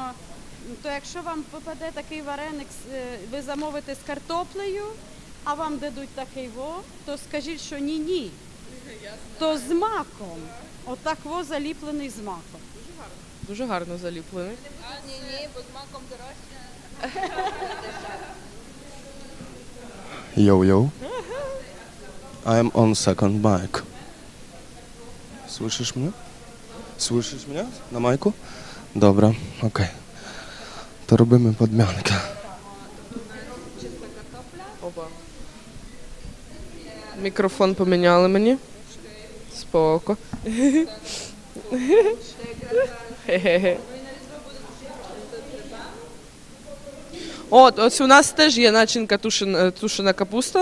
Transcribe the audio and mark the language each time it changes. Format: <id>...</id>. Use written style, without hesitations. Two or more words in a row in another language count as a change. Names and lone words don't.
<uk>То якщо вам попаде такий вареник, ви замовите з картоплею, а вам дадуть такий то скажіть, що ні. То з маком. Отак заліплений з маком. Дуже гарно заліплений. Ні, бо з маком дорожче.</uk> <en>Yo. I'm on second mic.</en> <pl>Słyszysz mnie? Słyszysz mnie na majku? Dobra, okej. To robimy podmiankę.</pl> <uk>Опа. Мікрофон поміняли мені. Споко. Ось у нас теж є начинка тушена капуста.</uk>